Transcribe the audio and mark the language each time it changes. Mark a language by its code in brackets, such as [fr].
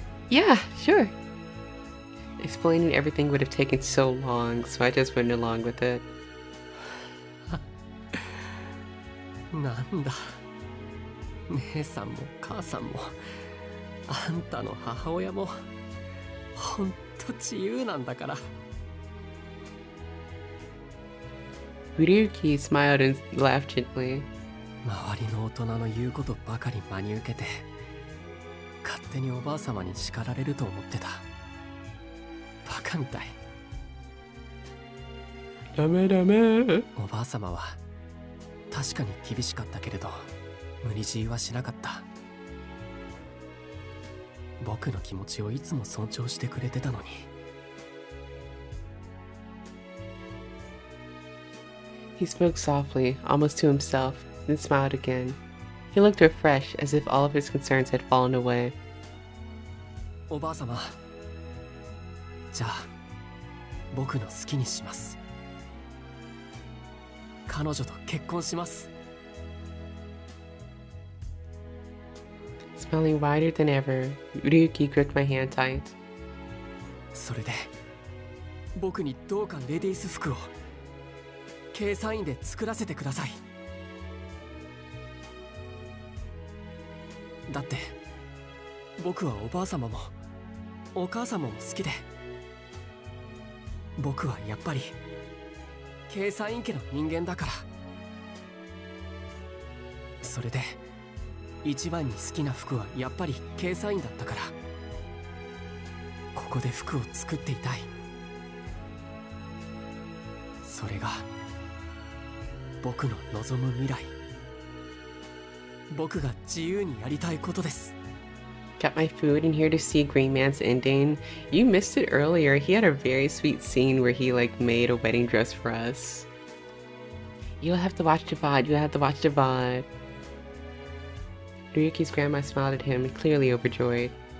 [en] Yeah, sure. Explaining everything would have taken so long, so I just went along with it. [ja] なんだ、姉さんも母さんもあんたの母親もほんと自由なんだから。 [en] Ryuki smiled and laughed gently. [ja] 周りの大人の言うことばかり真に受けて勝手におばあ様に叱られると思ってた。バカみたい。ダメダメ。おばあ様は確かに厳しかったけれど無理強いはしなかった。僕の気持ちをいつも尊重してくれてたのに。 [en] He spoke softly, almost to himself, then smiled again. He looked refreshed, as if all of his concerns had fallen away. [ja] おばあ様、じゃあ僕の好きにします。彼女と結婚します。 [en] Smiling wider than ever, Ryuki gripped my hand tight. [ja] それで僕にどうかレディース服を計算員で作らせてください。だって僕はおばあ様もお母様も好きで、僕はやっぱり計算員家の人間だから。それで一番に好きな服はやっぱり計算員だったから、ここで服を作っていたい。それが僕の望む未来、僕が自由にやりたいことです。 [en] Got my food and here to see Green Man's ending. You missed it earlier. He had a very sweet scene where he like made a wedding dress for us. You'll have to watch the VOD. You'll have to watch the VOD. Ryuki's grandma smiled at him, clearly overjoyed.